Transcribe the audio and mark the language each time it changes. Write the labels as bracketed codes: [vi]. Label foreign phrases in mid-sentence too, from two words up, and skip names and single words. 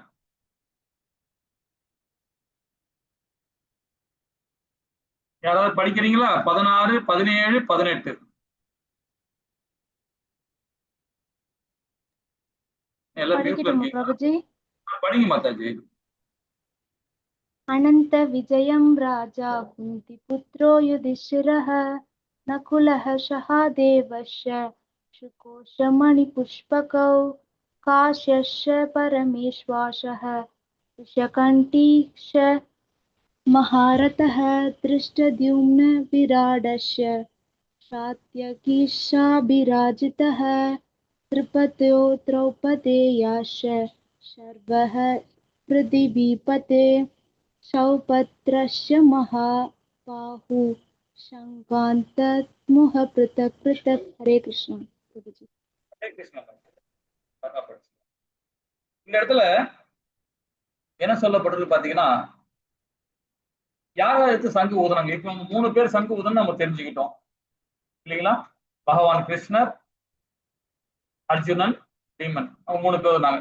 [ta] யாராவது படிக்கிறீங்களா? 16, 17, 18 எல்லாம் மியூட்ல இருக்கீங்க. படிங்க மாதாஜி. [sa] अनंत विजयं राजा कुन्तीपुत्रो युधिष्ठिरः नकुलः सहादेवश्च शुकोशमणिपुष्पकौ काश्यश्च परमेश्वासः विषकण्ठीश्च महारथः दृष्टद्युम्न विराडश्च सात्यकीशाभिराजितः त्रिपदयो द्रौपदेयाश्च शर्वः पृथिवीपते सौपत्रस्य महाबाहु शङ्कान्तमुह पृथक् पृथक्. हरे कृष्ण. [ta] ஹரே கிருஷ்ணா. இந்த இடத்துல என்ன சொல்லப்படுறது பாத்தீங்கன்னா, யாரா எடுத்து சங்கு ஊதுனாங்க? இப்ப 3 பேர் சங்கு ஊதுன்னு நம்ம தெரிஞ்சுக்கிட்டோம். இல்லைங்களா? பகவான் கிருஷ்ணர், அர்ஜுனன், பீமன் அவங்க 3 பேர் இருந்தாங்க.